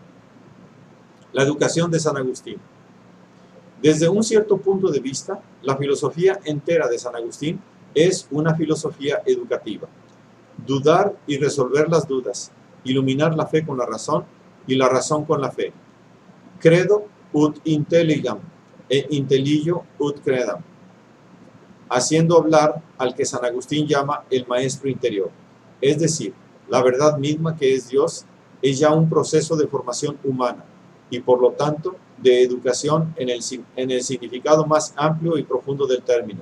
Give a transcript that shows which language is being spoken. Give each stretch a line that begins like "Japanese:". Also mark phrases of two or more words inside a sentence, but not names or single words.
Spanish: La educación de San Agustín. Desde un cierto punto de vista, la filosofía entera de San Agustín es una filosofía educativa. Dudar y resolver las dudas, iluminar la fe con la razón y la razón con la fe.
Latin: Credo ut intelligam e intelligio ut credam.
Spanish: Haciendo hablar al que San Agustín llama el maestro interior. Es decir, la verdad misma que es Dios es ya un proceso de formación humana y por lo tanto de educación en el significado más amplio y profundo del término.